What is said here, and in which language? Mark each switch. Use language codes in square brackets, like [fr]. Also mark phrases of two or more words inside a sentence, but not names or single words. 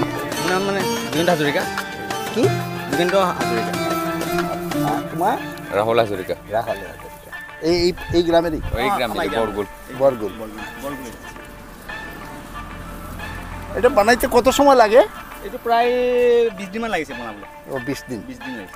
[as] নাম মানে দিগন্ত হাজৰিকা। [bn] কি দিগন্ত হাজৰিকা। তোমার? [as] রাহুল হাজরিকা। [bn] রাহুল হাজরিকা। এই গ্রামেরই? [as] এই গ্রাম বরগুল। [bn] বরগুল। এটা বানাইতে কত সময় লাগে? [as] এইটো প্ৰায় 20 দিনমান লাগিছে বনাবলৈ। [bn] ও 20 দিন। [as] 20 দিন লাগিছে।